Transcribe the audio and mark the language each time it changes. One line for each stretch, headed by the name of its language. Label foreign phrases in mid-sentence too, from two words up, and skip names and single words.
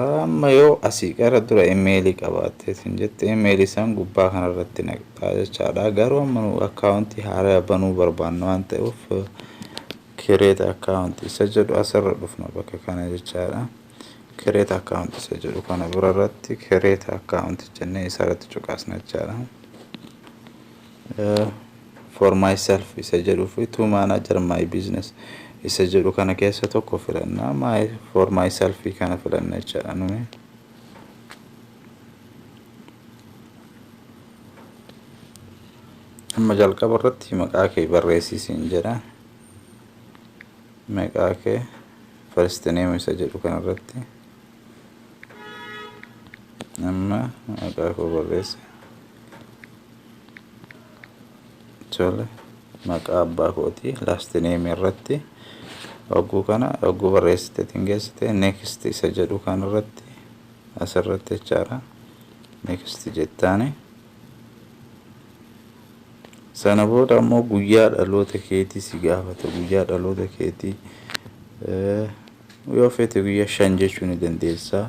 Oromo: Amma yoo asii gara dura emailii qabaatteetiin jette emailii isaan gubbaa kanarratti naqxaa jechaadha. Garuu amma nu akkaawuntii haaraa banuu barbaanna waan ta'uuf
English: create account
Oromo: isa jedhu asirra dhufna bakka kana jechaadha.
English: Create account
Oromo: isa jedhu kana birarratti
English: create account
Oromo: jennee isarratti cuqaasna jechaadha.
English: For myself
Oromo: isa jedhuufi
English: to manage my business
Oromo: isa jedhu kana keessa tokko filanna
English: for myself
Oromo: kana filanna jechaadha nuyi. Amma jalqaba irratti maqaa kee barreessisiin jedha. Maqaa kee
English: first name
Oromo: isa jedhu kana irratti amma maqaa koo barreessi. Tole maqaa abbaa kooti
English: last name
Oromo: irratti oguu kana oguu barreessiteetiin geessite next isa jedhu kana irratti asirratti jechaadha. Next jettaani sana booda ammoo guyyaa dhaloota keetii si gaafata. Guyyaa dhaloota keetii yoo feete guyyaa 5 jechuu ni dandeessa.